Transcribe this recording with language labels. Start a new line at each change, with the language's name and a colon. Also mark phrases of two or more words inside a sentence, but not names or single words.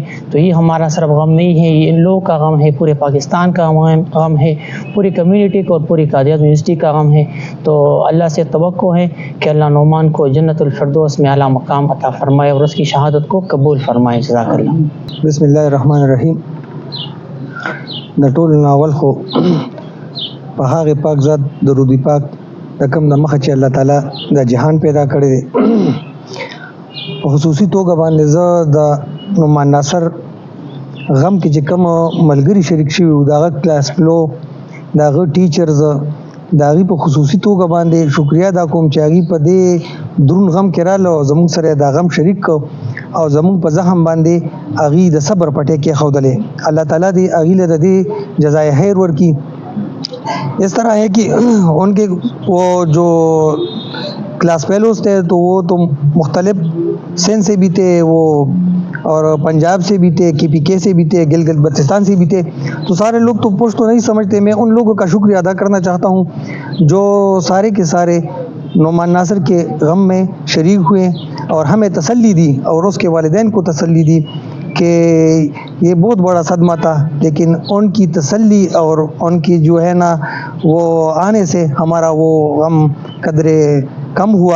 Urdu: تو یہ ہمارا صرف غم نہیں ہے، یہ ان لوگوں کا غم ہے، پورے پاکستان کا غم ہے، پوری کمیونٹی کو اور پوری قائد اعظم یونیورسٹی کا غم ہے۔ تو اللہ سے توقع ہے کہ اللہ نعمان کو جنت الفردوس میں اعلیٰ مقام عطا فرمائے اور اس کی شہادت کو قبول فرمائے۔
Arabic: جزاک اللہ۔ بسم اللہ الرحمن الرحیم۔
Pashto: د ټول ناول خو په هغه پاک ذات درود پاک د کوم د مخه چې الله تعالی د جهان پیدا کړی دی، په خصوصي توګه باندې زه د نعمان ناصر غم کې چې کوم ملګري شریک شوي وو، د هغه
English: class fellow,
Pashto: د هغه ټیچرز، د هغې په خصوصي توګه باندې شکریا ادا کوم چې هغې په دې دروند غم کې راغله او زموږ سره یې دا غم شریک کړ او زموږ په زخم باندې هغې د صبر پټۍ کېښودلې۔ اللہ تعالیٰ دې هغې له د دې جزائے خیر ورکړي۔
Urdu: اس طرح ہے کہ ان کے وہ جو کلاس فیلوز تھے تو وہ تو مختلف سندھ سے بھی تھے، وہ اور پنجاب سے بھی تھے، KPK سے بھی تھے، گلگت بلتستان سے بھی تھے، تو سارے لوگ تو پشتو نہیں سمجھتے۔ میں ان لوگوں کا شکریہ ادا کرنا چاہتا ہوں جو سارے کے سارے نعمان ناصر کے غم میں شریک ہوئے اور ہمیں تسلی دی اور اس کے والدین کو تسلی دی کہ یہ بہت بڑا صدمہ تھا، لیکن ان کی تسلی اور ان کی جو ہے نا وہ آنے سے ہمارا وہ غم قدرے کم ہوا۔